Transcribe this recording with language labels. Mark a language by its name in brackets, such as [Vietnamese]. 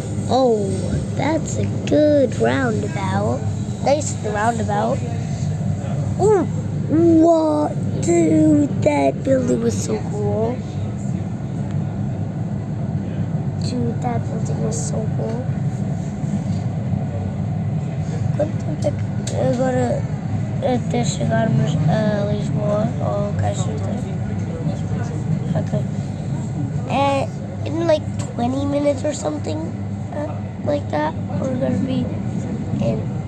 [English] Oh, that's a good roundabout. Nice roundabout. Oh, what? Dude, that building was so cool. Dude, that building was so cool. [Portuguese] Agora até chegarmos a Lisboa ou Caxias. [English] Okay. And in like 20 minutes or something like that, we're gonna be in.